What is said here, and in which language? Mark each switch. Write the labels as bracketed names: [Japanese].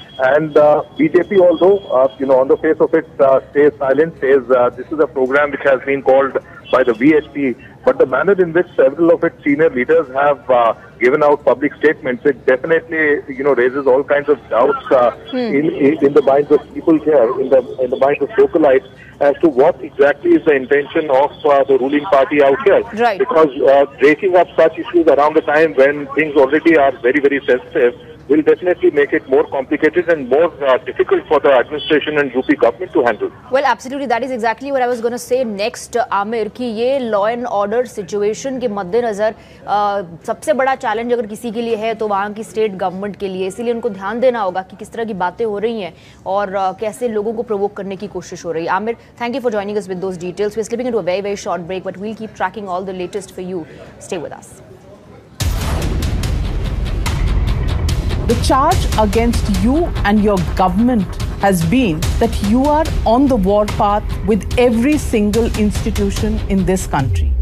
[English] And BJP, although on the face of it stays silent, says this is a program which has been called by the VHP, but the manner in which several of its senior leaders have given out public statements, it definitely raises all kinds of doubts in the minds of people here, in the minds of localites, as to what exactly is the intention of the ruling party out here. Right. Because breaking up such issues around the time when things already are very, very sensitive will definitely make it more complicated and more difficult for the administration and UP government to handle. Well, absolutely. That is exactly what I was going to say next, [Hindi] Amir, कि ये law and order situation के मद्देनजर सबसे बड़ा challenge अगर किसी के लिए है तो वहाँ की स्टेट गवर्नमेंट के लिए, इसीलिए उनको ध्यान देना होगा कि किस तरह की बातें हो रही हैं और कैसे लोगों को प्रोवोक करने की कोशिश हो रही है. [English] Amir, thank you for joining us with those details. We're slipping into a very, very short break, but we'll keep tracking all the latest for you. Stay with us. The charge against you and your government has been that you are on the warpath with every single institution in this country.